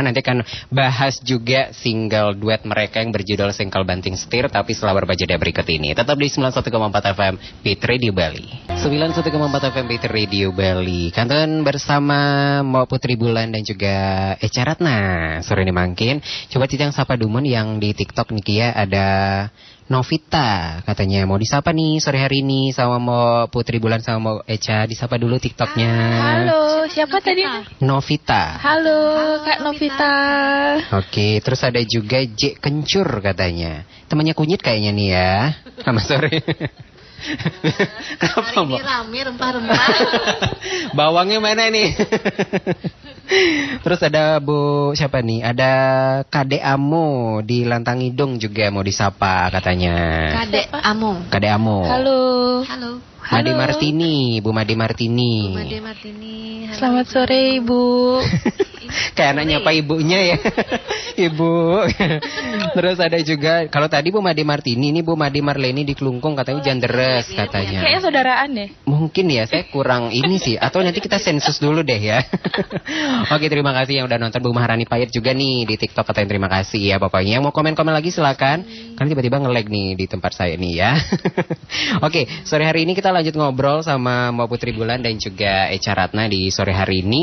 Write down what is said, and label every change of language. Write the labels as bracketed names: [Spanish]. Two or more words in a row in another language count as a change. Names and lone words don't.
[Indonesian] Nanti akan bahas juga single duet mereka yang berjudul Singkal Banting Setir. Tapi setelah beberapa jeda berikut ini tetap di 91,4 FM Beat Radio Bali. 91,4 FM Beat Radio Bali. Kanton bersama Mau Putri Bulan dan juga Echa Ratna. Sore ini mangkin. Coba titang sapa Dumon yang di TikTok nih Kia ada Novita katanya mau disapa nih sore hari ini sama Mau Putri Bulan sama Mau Echa, disapa dulu TikToknya. Halo, siapa tadi? Novita. Halo, Kak Novita. Oke, terus ada juga J Kencur katanya. Temannya kunyit kayaknya nih ya. Sama sore. Hari ini rame rempah-rempah. Bawangnya mana nih? Terus ada Bu siapa nih? Ada Kade Amo di Lantang Hidung juga mau disapa katanya. Kade Amo. Halo. Made Martini, Bu Made Martini. Bu Made Martini. Selamat sore Ibu. Kayak anaknya apa ibunya ya. Ibu. Terus ada juga kalau tadi Bu Made Martini, ini Bu Made Marleni di Kelungkung katanya hujan deres katanya. Kayaknya saudaraan deh. Mungkin ya, saya kurang ini sih. Atau nanti kita sensus dulu deh ya. Oke, terima kasih yang udah nonton. Bu Maharani Payet juga nih di TikTok katanya terima kasih ya pokoknya. Yang mau komen-komen lagi silakan. Karena tiba-tiba nge-lag nih di tempat saya nih ya. Oke, sore hari ini kita lanjut ngobrol sama Mau Putri Bulan dan juga Echa Ratna di sore hari ini.